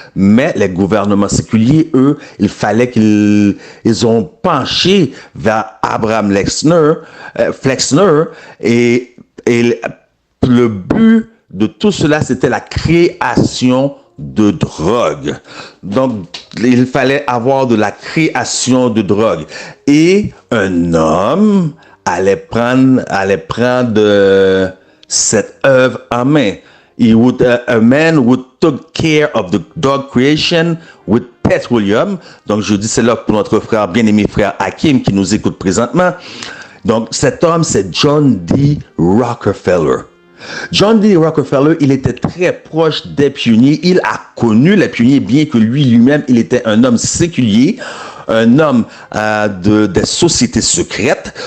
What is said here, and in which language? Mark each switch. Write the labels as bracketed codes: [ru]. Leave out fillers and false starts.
[fr] Mais les gouvernements séculiers, eux, il fallait ils ont penché vers Abraham Flexner et le but de tout cela, c'était la création de drogue. Donc, il fallait avoir de la création de drogue. Et un homme allait prendre cette œuvre en main. [en] A man would took care of the dog creation with petroleum. [fr] Donc, je dis cela pour notre frère, bien-aimé frère Hakim, qui nous écoute présentement. Donc, cet homme, c'est John D. Rockefeller. John D. Rockefeller, il était très proche des pionniers. Il a connu les pionniers, bien que lui-même, il était un homme séculier, un homme des sociétés secrètes.